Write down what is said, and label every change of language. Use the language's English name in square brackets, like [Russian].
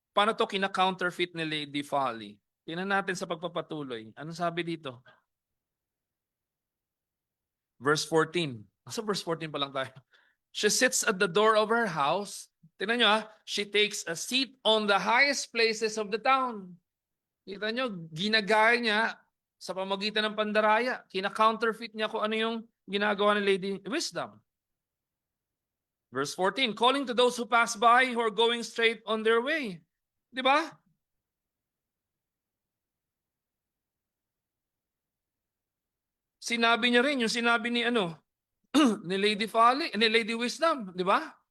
[Filipino] Paano to kina-counterfeit ni Lady Folly? Tingnan natin sa pagpapatuloy. Ano sabi dito? Verse 14. Sa verse 14 pa lang tayo. [English] She sits at the door of her house. [Filipino] Tingnan nyo [English] she takes a seat on the highest places of the town. [Filipino] Kita nyo, ginagaya niya sa pamagitan ng pandaraya. Kina-counterfeit niya kung ano yung ginagawa ni Lady Wisdom. [English] Verse 14, calling to those who pass by who are going straight on their way. [Filipino] Di ba? Sinabi niya rin yung sinabi ni ni Lady Folly, ni Lady Wisdom, di ba?